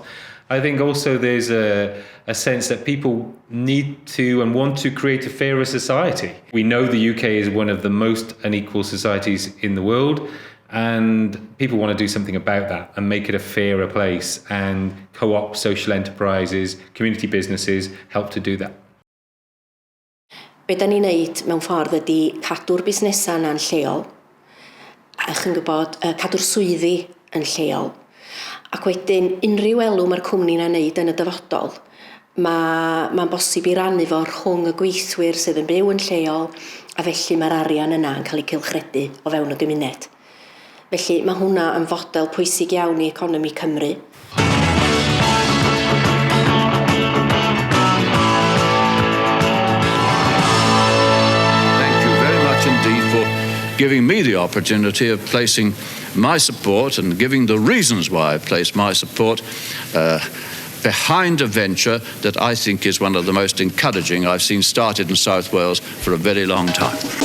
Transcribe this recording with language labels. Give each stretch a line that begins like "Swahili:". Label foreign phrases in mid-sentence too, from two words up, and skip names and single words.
English: I think also there's a sense that people need to and want to create a fairer society. We know the UK is one of the most unequal societies in the world, and people want to do something about that and make it a fairer place. And co-op, social enterprises, community businesses help to do that.
Welsh: Be da ni'n neud mewn ffordd ydy cadw'r busnesau yna'n lleol, a chi'n gwybod, cadw'r swyddi yn lleol. Ac wedyn, unrhyw elw mae'r cwmni yna'n neud yn y dyfodol, mae'n bosib i rannu fo rhwng y gweithwyr sydd yn byw yn lleol, a felly mae'r arian yna yn cael ei cylchredu o fewn y gymuned. Felly mae hwnna yn fodel pwysig iawn i economi Cymru.
English: Indeed, for giving me the opportunity of placing my support and giving the reasons why I place my support behind a venture that I think is one of the most encouraging I've seen started in South Wales for a very long time.